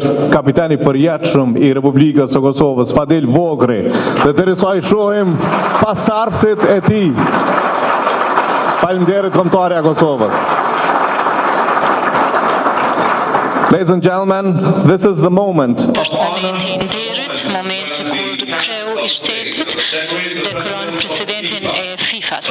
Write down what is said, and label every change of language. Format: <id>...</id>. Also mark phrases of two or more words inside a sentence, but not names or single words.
<sq>Është kapitani përjetshëm i Republikës së Kosovës, Fadil Vogri, dhe derisa i shohim pasardhësit e tij. Faleminderit kombëtarja e Kosovës.</sq> <en>Ladies and gentlemen, this is the moment of honor.</en> <sq>Momenti kur kreu i shtetit dekoron presidentin e FIFA-s.</sq>